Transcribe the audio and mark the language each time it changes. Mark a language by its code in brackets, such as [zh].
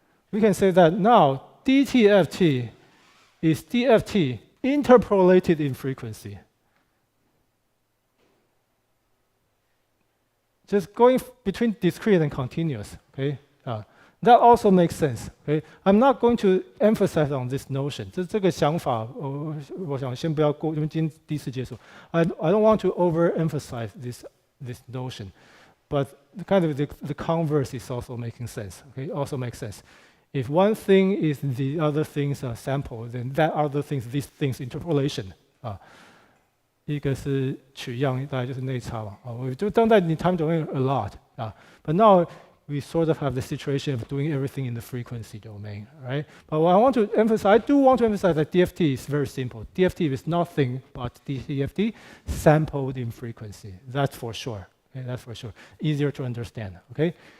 [en] We can say that now DTFT is DFT interpolated in frequency. Just going between discrete and continuous, okay? That also makes sense, okay? I'm not going to emphasize on this notion. [zh] 这个想法，我想先不要过，因为今天第一次接触。 [en] I don't want to overemphasize this notion, but kind of the converse is also making sense, okay? Also makes sense. If one thing is the other thing's sample, then that other thing's this thing's interpolation. [zh] 一个是取样，大概就是内插嘛。我就当代你 [en] time domain a lot but now we sort of have the situation of doing everything in the frequency domain, right? But what I do want to emphasize that DFT is very simple. DFT is nothing but DFT sampled in frequency. That's for sure. Okay, that's for sure. Easier to understand. Okay.